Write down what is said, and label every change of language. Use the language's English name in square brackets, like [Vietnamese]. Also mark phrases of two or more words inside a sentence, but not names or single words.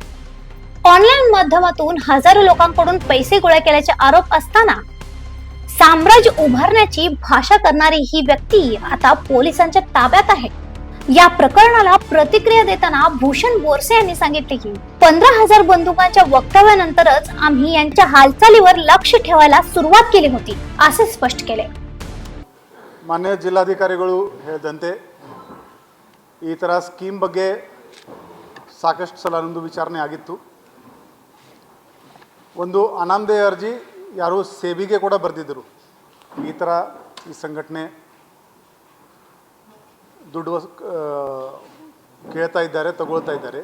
[Marathi] ऑनलाईन माध्यमातून हजारो लोकांकडून पैसे गोळा केल्याचे आरोप असताना साम्राज्य उभारण्याची भाषा करणारी ही व्यक्ती आता पोलिसांच्या ताब्यात आहे. या प्रकरणाला प्रतिक्रिया देताना भूषण बोरसे यांनी सांगितले की 15,000 बंदुकांच्या वक्तव्यानंतरच आम्ही यांच्या हालचालीवर लक्ष ठेवायला सुरुवात केली होती असे स्पष्ट केले. [Kannada] ಮಾನ್ಯ ಜಿಲ್ಲಾಧಿಕಾರಿಗಳು ಹೇಳಿದಂತೆ ಈ ಥರ ಸ್ಕೀಮ್ ಬಗ್ಗೆ ಸಾಕಷ್ಟು ಸಲ ನಮ್ಮದು ವಿಚಾರಣೆ ಆಗಿತ್ತು. ಒಂದು ಅನಾಮಧೇಯ ಅರ್ಜಿ ಯಾರು ಸೇಬಿಗೆ ಕೂಡ ಬರೆದಿದ್ದರು. ಈ ಥರ ಈ ಸಂಘಟನೆ ದುಡ್ಡು ಕೇಳ್ತಾ ಇದ್ದಾರೆ, ತಗೊಳ್ತಾ ಇದ್ದಾರೆ.